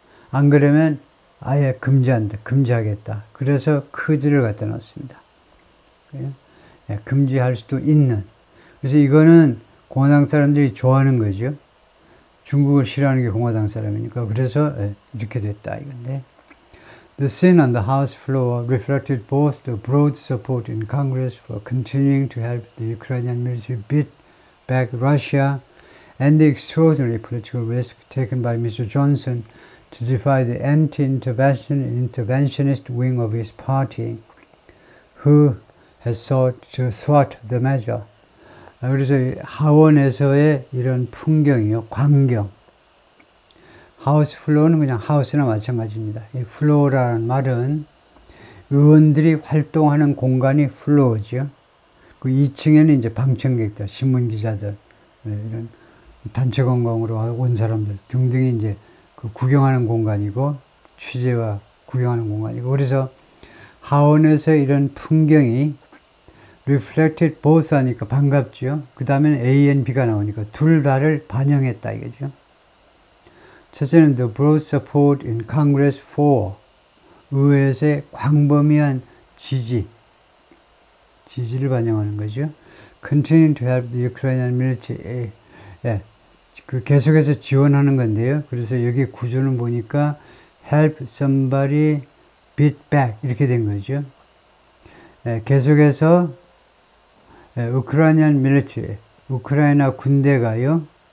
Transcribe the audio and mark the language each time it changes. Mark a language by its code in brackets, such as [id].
[ko] 안 그러면 아예 금지하겠다. 그래서 크즈를 갖다 놨습니다. 금지할 수도 있는. 그래서 이거는 공화당 사람들이 좋아하는 거죠. 중국을 싫어하는 게 공화당 사람이니까. 그래서 이렇게 됐다 이건데. [en] The sin on the House floor reflected both the broad support in Congress for continuing to help the Ukrainian military beat back Russia and the extraordinary political risk taken by Mr. Johnson to defy the anti-interventionist wing of his party, who has sought to thwart the measure. [ko] 그래서 하원에서의 이런 풍경이요, 광경. 하우스 플로어는 그냥 하우스나 마찬가지입니다. 이 플로어라는 말은 의원들이 활동하는 공간이 플로어죠. 그 2층에는 이제 방청객들, 신문 기자들, 이런 단체 관광으로 온 사람들 등등이 이제 그 구경하는 공간이고, 취재와 구경하는 공간이고, 그래서 하원에서 이런 풍경이 [en] reflected both [ko] 하니까 반갑죠. 그 다음에는 A and B가 나오니까 둘 다를 반영했다 이거죠. 첫째는 [en] the broad support in Congress for, [ko] 의회에서의 광범위한 지지를 반영하는 거죠. [en] Continue to help the Ukrainian military. [ko] 그 계속해서 지원하는 건데요. 그래서 여기 구조는 보니까 [en] help somebody beat back [ko] 이렇게 된 거죠. 계속해서 Ukrainian military, 우크라이나 군대가요.